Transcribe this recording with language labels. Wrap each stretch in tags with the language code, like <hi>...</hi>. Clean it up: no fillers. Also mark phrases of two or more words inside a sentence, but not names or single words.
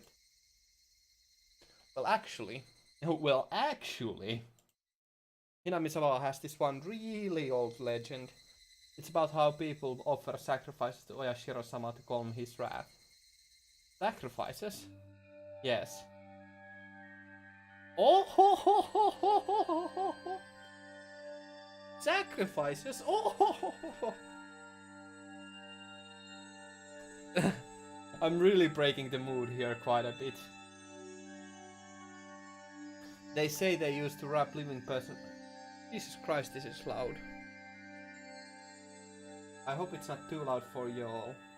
<en>Well, actually, Hinamizawa has this one really old legend. It's about how people offer sacrifices to Oyashiro-sama to calm his wrath. Sacrifices? Yes. Oh ho ho ho ho ho ho ho! Sacrifices? Oh ho ho ho ho! I'm really breaking the mood here quite a bit. They say they used to wrap living person. Jesus Christ, this is loud. I hope it's not too loud for you all.</en>